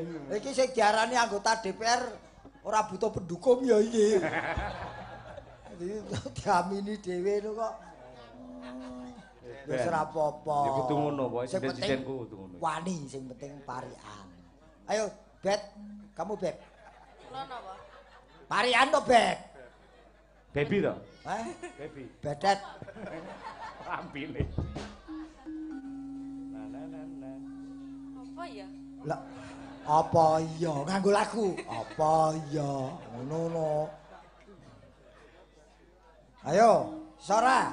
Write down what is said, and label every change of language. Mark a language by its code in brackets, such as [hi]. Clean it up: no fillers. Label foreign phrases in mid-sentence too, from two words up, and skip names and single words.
[jv] Iki sing diarani anggota DPR ora butuh pendukung ya iki. Diamini dhewe lho kok. Wis ora apa-apa. Ya kudu ngono, pokoke sinden-sindenku kudu ngono. Wani sing penting parian. Ayo, Bet. Kamu Bet. Kula napa? Parian to, Bet. Baby to? Hah? Baby. Bedet. Rampile. Apa ya? Lah apa iya nganggo lagu? Apa iya? Ngono. Ayo, Sora.